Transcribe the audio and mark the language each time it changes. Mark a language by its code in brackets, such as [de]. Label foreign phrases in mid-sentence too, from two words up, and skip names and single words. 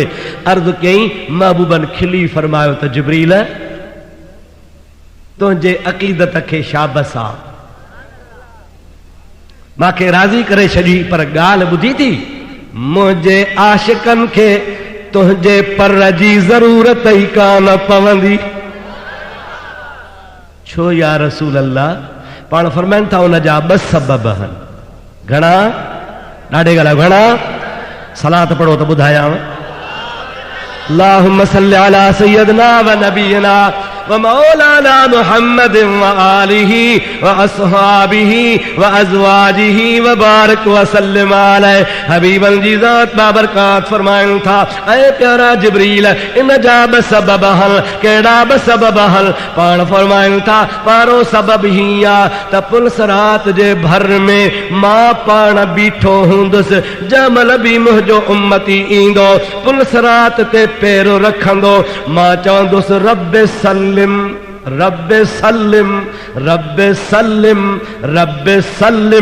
[sd] अर्ज़ कयईं, महबूबन खिली फरमायो त जिब्रील तुंहिंजे अक़ीदत खे शाबस आहे, मूंखे राज़ी करे छॾी, पर ॻाल्हि ॿुधी थी मुंहिंजे आशिकनि खे तुंहिंजे पर जी ज़रूरत ई कान पवंदी। छो [ar] يا رسول الله? [sd] पाण फरमाइनि था उन जा 2 सबब आहिनि। घणा? ॾाढे ॻाल्हि घणा? सलात पढ़ो त ॿुधायांव। [ar] اللهم صل على سيدنا ونبينا ومولانا محمد وآله وأصحابه وأزواجه وبارك وسلم عليه. [sd] हबीबन जी ज़ात बाबरकात फरमाइनि था, ऐ प्यारा जिब्रील इन जा 2 सबब आहिनि। कहिड़ा 2 सबब आहिनि? पाण फरमाइनि था, पहिरों सबब ही आहे त पुलसरात जे भर में मां पाण बीठो हूंदुसि, जंहिं महिल बि मुंहिंजो उम्मती ईंदो पुलसरात ते पैर रखंदो, मां चवंदुसि [ar] رب سلم رب سلم رب سلم رب سلم.